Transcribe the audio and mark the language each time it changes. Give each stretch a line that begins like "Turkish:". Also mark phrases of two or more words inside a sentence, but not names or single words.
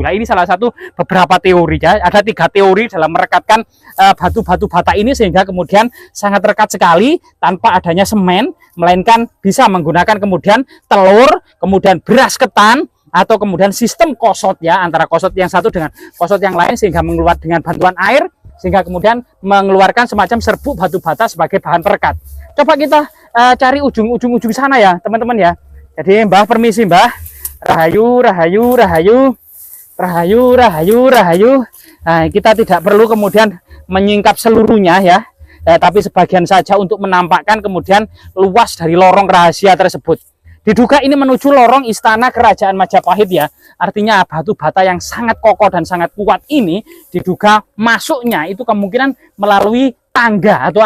Indonesian: Nah, ini salah satu beberapa teori ya, ada 3 teori dalam merekatkan batu-batu bata ini sehingga kemudian sangat rekat sekali tanpa adanya semen, melainkan bisa menggunakan kemudian telur, kemudian beras ketan, atau kemudian sistem kosot ya, antara kosot yang satu dengan kosot yang lain sehingga mengeluarkan dengan bantuan air sehingga kemudian mengeluarkan semacam serbuk batu bata sebagai bahan perekat. Coba kita cari ujung sana ya teman-teman ya. Jadi Mbah permisi Mbah. Rahayu, rahayu, rahayu, rahayu, rahayu, rahayu. Nah, kita tidak perlu kemudian menyingkap seluruhnya ya, tapi sebagian saja untuk menampakkan kemudian luas dari lorong rahasia tersebut. Diduga ini menuju lorong istana kerajaan Majapahit ya. Artinya batu bata yang sangat kokoh dan sangat kuat ini diduga masuknya itu kemungkinan melalui tangga atau